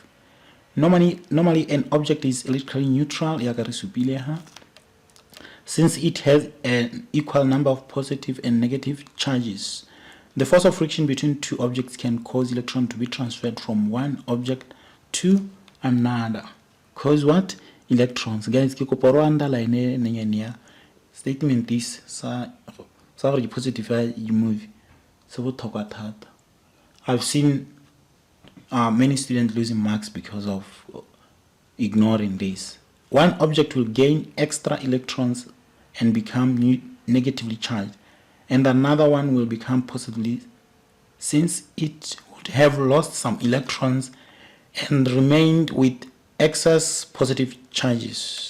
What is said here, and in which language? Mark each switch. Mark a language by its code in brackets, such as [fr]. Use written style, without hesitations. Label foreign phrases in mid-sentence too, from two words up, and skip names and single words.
[en] Normally an object is electrically neutral since it has an equal number of positive and negative charges. The force of friction between two objects can cause electrons to be transferred from one object to another. Cause what? Electrons. Guys, [st] ke kopa ro [en] underline statement this sa positive movie. So I've seen many students losing marks because of ignoring this. One object will gain extra electrons and become negatively charged, and another one will become positively, since it would have lost some electrons and remained with excess positive charges.